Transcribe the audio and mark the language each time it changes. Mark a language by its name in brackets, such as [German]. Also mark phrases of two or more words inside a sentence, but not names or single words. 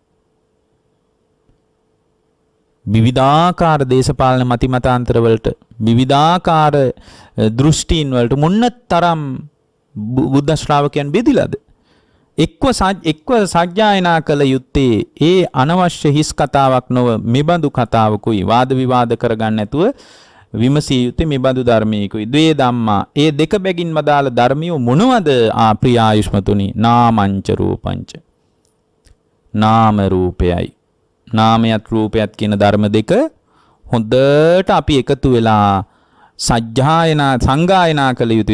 [Sinhala] විවිධාකාර දේශපාලන මතිමතාන්තර වලට විවිධාකාර දෘෂ්ටීන් වලට මොන්න තරම් බුද්ධ ශ්‍රාවකයන් බෙදිලාද? එක්ව සජ්ජායනා කළ යුත්තේ ඒ අනවශ්‍ය හිස් කතාවක් නොව මෙබඳු කතාවකුයි. වාද විවාද කරගන්න නැතුව විමසිය යුත්තේ මෙබඳු ධර්මයකුයි. [Pali] ද්වේ ධම්මා. [Sinhala] ඒ දෙක බැගින් වදාළ ධර්මියෝ මොනවද? ප්‍රිය ආයුෂ්මතුනි, [Pali] නාමංච රූපංච. [Sinhala] නාම රූපයයි. නාමයත් රූපයත් කියන ධර්ම දෙක හොඳට අපි එකතු වෙලා සංගායනා කළ යුතුයි.